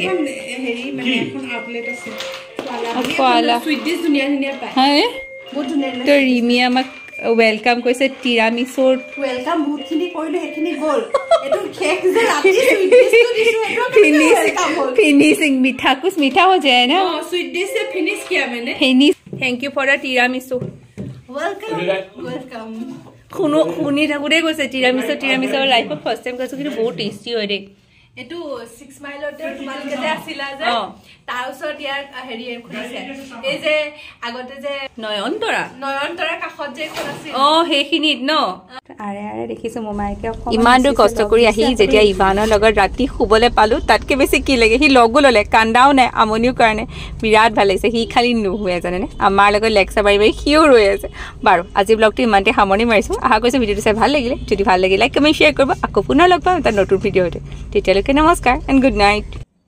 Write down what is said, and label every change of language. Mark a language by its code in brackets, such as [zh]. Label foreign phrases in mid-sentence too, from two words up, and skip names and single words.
[as] হেৰি মানে এখন আউটলেট আছে কোৱালা [en] sweet dish [as] ধুনীয়া পায় হয় বহুত ধুনীয়া তো ৰিমিয়ে আমাক ৱেলকাম কৈছে তিৰামিছৰ ৱেলকাম বহুতখিনি কৰিলো সেইখিনি গ'ল এইটো কেক যে ৰাতি [en] sweet dish [as] দিছো এইটো [hi] ফিনিশিং मीठा कुछ मीठा हो जाए ना [en] sweet dish [hi] से फिनिश किया मैंने [en] finish thank you for the tiramisu वेलकम [as] শুনি থাকোঁতে কৈছে tiramisu লাইফত [en] first time [as] কৈছোঁ কিন্তু বহুত টেষ্টি হয় দেই এটো 6 মাইলতে তোমালোকে যে আছিলা যে তাৰ ওচৰত ইয়াৰ হেৰি খুলিছে এই যে আগতে যে নয়নতৰা কাষত যে এখন আছিল সেইখিনিত ন আৰে দেখিছো মোমাইকে ইমান দূৰ কষ্ট কৰি আহি যেতিয়া ইভানৰ লগত ৰাতি শুবলৈ পালোঁ তাতকৈ বেছি কি লাগে সি লগো ল'লে কান্দাও নাই আমনিও কাৰণে বিৰাট ভাল লাগিছে সি খালি নুশুৱে জানেনে আমাৰ লগত লেকচাৰ মাৰি সিও ৰৈ আছে বাৰু আজি ব্লগটো ইমানতে সামৰণি মাৰিছোঁ আশা কৰিছোঁ ভিডিঅ'টো চাই ভাল লাগিলে যদি ভাল লাগিলে [en] like comment share [as] কৰিব আকৌ পুনৰ লগ পাম এটা নতুন ভিডিঅ'তে তেতিয়ালৈকে নমস্কাৰ [en] and good night